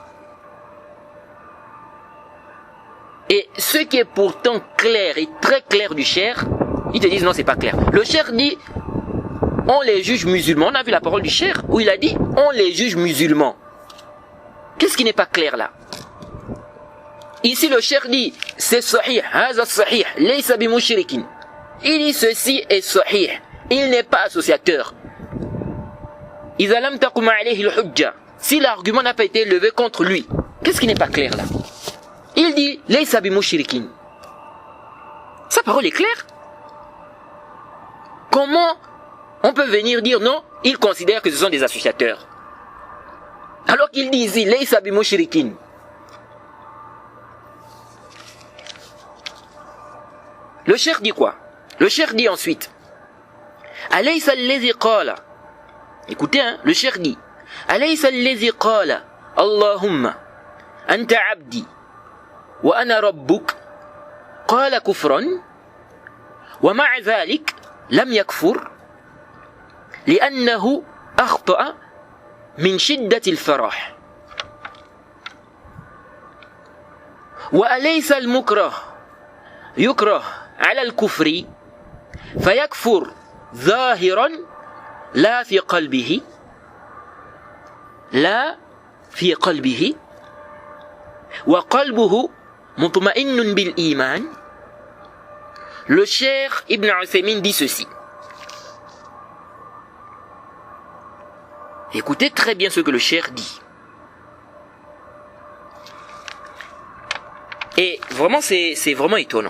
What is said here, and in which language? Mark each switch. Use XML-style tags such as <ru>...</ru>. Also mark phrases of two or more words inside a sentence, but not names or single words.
<fr>Et ce qui est pourtant clair et très clair du cheikh, ils te disent non, c'est pas clair. Le cheikh dit, on les juge musulmans. On a vu la parole du cheikh où il a dit, on les juge musulmans. Qu'est-ce qui n'est pas clair là? Ici le cheikh dit, c'est sahih,</fr> <ar>هذا صحيح، ليس بمشركين.</ar> <fr>Il dit ceci est sahih, il n'est pas associateur.</fr> <ar>إذا لم تقم عليه الحجة.</ar> <fr>Si l'argument n'a pas été levé contre lui, qu'est-ce qui n'est pas clair là? Il dit,</fr> <ar>ليس بمشركين.</ar> <fr>Sa parole est claire. Comment on peut venir dire non, il considère que ce sont des associateurs? Alors qu'il dit ici,</fr> <ar>ليس بمشركين.</ar> <fr>Le cheikh dit quoi? Le cheikh dit ensuite,</fr> <ar>أليس الذي قال.</ar> <fr>Écoutez, hein, le cheikh dit,</fr> <ar>أليس الذي قال، اللهم أنت عبدي وأنا ربك، قال كفرا، ومع ذلك, لم يكفر لأنه أخطأ من شدة الفرح وأليس المكره يكره على الكفر فيكفر ظاهرا لا في قلبه وقلبه مطمئن بالإيمان.</ar> <fr>Le cheikh Ibn Uthaymin dit ceci. Écoutez très bien ce que le cheikh dit. Et vraiment, c'est vraiment étonnant.</fr>